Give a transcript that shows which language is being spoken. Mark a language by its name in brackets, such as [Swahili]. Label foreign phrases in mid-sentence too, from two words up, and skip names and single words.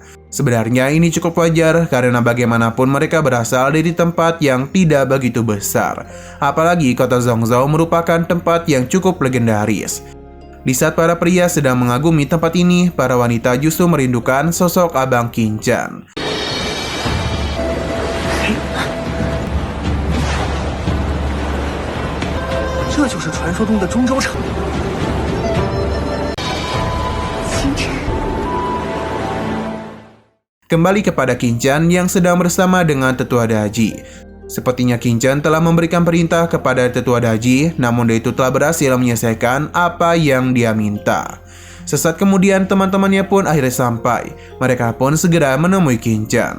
[Indonesian] Sebenarnya ini cukup wajar karena bagaimanapun mereka berasal dari tempat yang tidak begitu besar. Apalagi kota Zhongzhou merupakan tempat yang cukup legendaris. Di saat para pria sedang mengagumi tempat ini, para wanita justru merindukan sosok Abang Qingchen. [Chinese] 这就是传说中的中州城。星辰， [Indonesian] Kembali kepada Kinchan yang sedang bersama dengan Tetua Daji. Sepertinya Kinchan telah memberikan perintah kepada Tetua Daji, namun dia itu telah berhasil menyelesaikan apa yang dia minta. Sesaat kemudian teman-temannya pun akhirnya sampai. Mereka pun segera menemui Kinchan.